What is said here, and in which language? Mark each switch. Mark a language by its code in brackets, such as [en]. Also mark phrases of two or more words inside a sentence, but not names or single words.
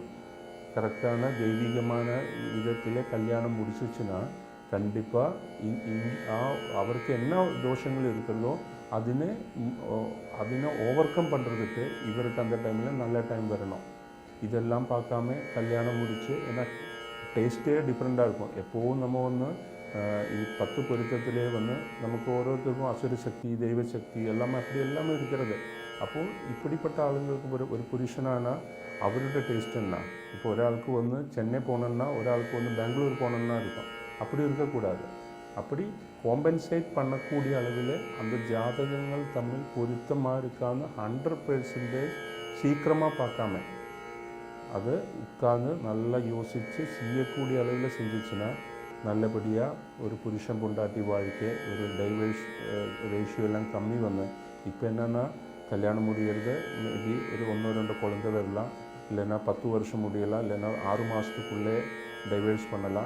[ta] கரெக்டான தெய்வீகமான விதத்தில் கல்யாணம் முடிச்சிச்சுன்னா கண்டிப்பாக அவருக்கு என்ன தோஷங்கள் இருக்கிறதோ അതിനെ ஓவர்கம் பண்ணுறதுக்கு இவருக்கு அந்த டைமில் நல்ல டைம் வரணும். இதெல்லாம் பார்க்காம கல்யாணம் முடித்து, ஏன்னா டேஸ்ட்டே டிஃப்ரெண்ட்டாக இருக்கும். எப்போவும் நம்ம [ml] ഈ 10 പൊരുത്തത്തിലെ നമുക്ക് ഓരോരുത്തർക്കും അസുരശക്തി, ദൈവശക്തി [ta] எல்லாமே அப்படி எல்லாமே இருக்கிறது. அப்போது இப்படிப்பட்ட ஆளுங்களுக்கு ஒரு புருஷனானா அவரோட டேஸ்ட் என்ன? இப்போ ஒരാൾക്ക് சென்னை போனோன்னா ஒരാൾക്ക് பெங்களூர் போனோன்னா இருக்கும். அப்படி இருக்கக்கூடாது. அப்படி காம்பன்சேட் பண்ணக்கூடிய அளவில் அந்த ஜாதகங்கள் தம்மில் பொருத்தமாக இருக்கான்னு 100% சீக்கிரமாக பார்க்காம அதை உட்கார்ந்து நல்லா யோசித்து செய்யக்கூடிய அளவில் செஞ்சிச்சுன்னா நல்லபடியாக ஒரு புருஷன் பொண்டாட்டி வாழ்க்கை, ஒரு [en] divorce ratio [ta] எல்லாம் கம்மி இப்போ என்னென்னா கல்யாணம் முடிகிறது மேபி ஒரு 1-2 குழந்தை வரலாம், இல்லைன்னா 10 வருஷம் முடியலாம், இல்லைன்னா 6 மாதத்துக்குள்ளே டைவர்ஸ் பண்ணலாம்.